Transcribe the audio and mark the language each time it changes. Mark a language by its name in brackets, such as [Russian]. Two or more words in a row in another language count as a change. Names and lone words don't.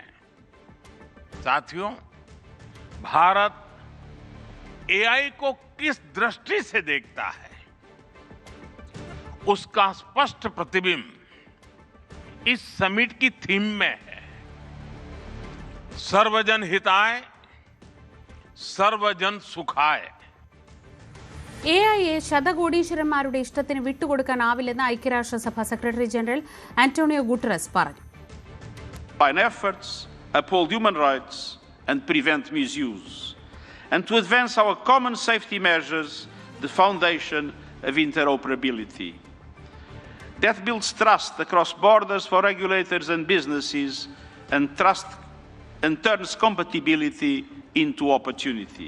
[Hindi] साथियों, भारत AI को किस दृष्टि से देखता है, उसका स्पष्ट प्रतिबिंब इस समिट की थीम में है. [Sanskrit] सर्वजन हिताय, सर्वजन सुखाय. [Malayalam] AIയെ ശതകോടീശ്വരന്മാരുടെ ഇഷ്ടത്തിന് വിട്ടുകൊടുക്കാനാവില്ലെന്ന് ഐക്യരാഷ്ട്രസഭ സെക്രട്ടറി ജനറൽ ആന്റോണിയോ ഗുട്ടറസ് പറഞ്ഞു. [English] By efforts, uphold human rights and prevent misuse, and to advance our common safety measures, the foundation of interoperability. That builds trust across borders for regulators and businesses, and turns compatibility into opportunity.